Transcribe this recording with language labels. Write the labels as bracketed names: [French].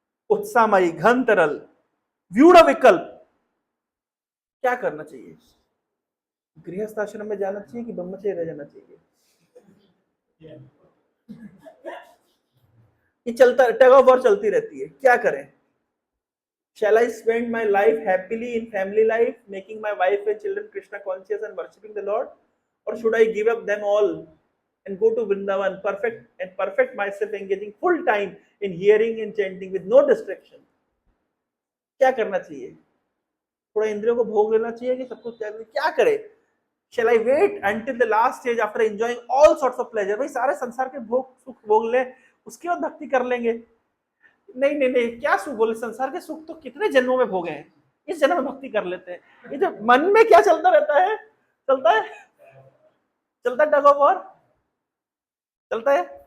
[Hindi] उत्साहमयी, घन तरल, व्यूढ़ विकल्प। क्या करना चाहिए? गृहस्थ आश्रम में जाना चाहिए कि ब्रह्मचर्य रह जाना चाहिए? ये चलता, टग ऑफ वॉर चलती रहती है, क्या करें? [English] Shall I spend my life happily in family life, making my wife and children Krishna conscious and worshipping the Lord, or should I give up them all and go to Vrindavan, perfect myself, engaging full time in hearing and chanting with no distraction? [Hindi] क्या करना चाहिए? थोड़ा इंद्रियों को भोग लेना चाहिए कि सब कुछ त्याग? क्या करे? [English] Shall I wait until the last stage after enjoying all sorts of pleasure? [Hindi] भाई सारे संसार के भोग सुख भोग ले, उसके बाद भक्ति कर लेंगे। नहीं नहीं नहीं, क्या सुख बोले? संसार के सुख तो कितने जन्मों में भोगे हैं, इस जन्म में भक्ति कर लेते हैं। ये जो मन में क्या चलता रहता है, चलता है टग ऑफ वॉर चलता है।